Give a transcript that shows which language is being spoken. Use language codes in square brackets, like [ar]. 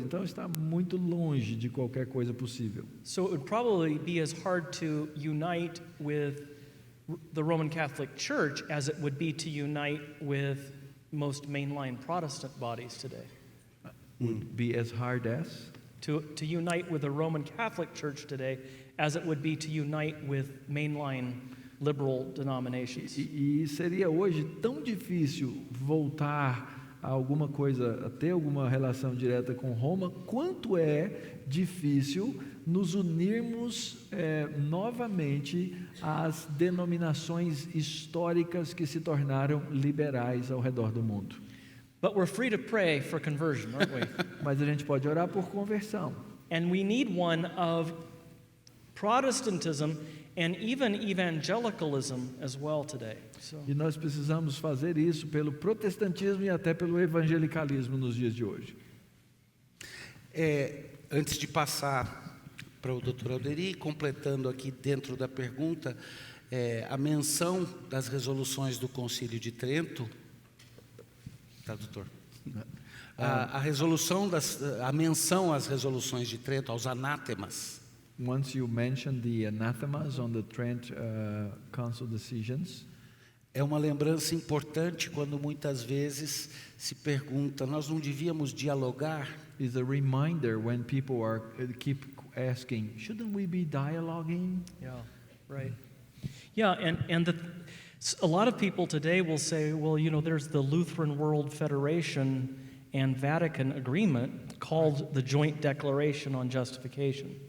[pt] Então está muito longe de qualquer coisa possível. [en] So it would probably be as hard to unite with the Roman Catholic Church as it would be to unite with most mainline Protestant bodies today. Would be as hard as? To unite with the Roman Catholic Church today as it would be to unite with mainline liberal denominations. [pt] E seria hoje tão difícil voltar a alguma coisa, a ter alguma relação direta com Roma, quanto é difícil nos unirmos novamente às denominações históricas que se tornaram liberais ao redor do mundo. [en] But we're free to pray for conversion, aren't we? [pt] Mas a gente pode orar por conversão. [en] And we need one of Protestantism and even evangelicalism as well today. So. [pt] E nós precisamos fazer isso pelo protestantismo e até pelo evangelicalismo nos dias de hoje. Antes de passar para o Dr. Alderi, completando aqui dentro da pergunta, a menção das resoluções do Concílio de Trento. Tradutor. A menção às resoluções de Trento, aos anátemas. [en] Once you mention the anathemas on the Trent Council decisions, [pt] é uma lembrança importante quando muitas vezes se pergunta, nós não devíamos dialogar? [en] Is a reminder when people keep asking, shouldn't we be dialoguing? Yeah, right. Yeah, and a lot of people today will say, well, you know, there's the Lutheran World Federation and Vatican agreement called the Joint Declaration on Justification.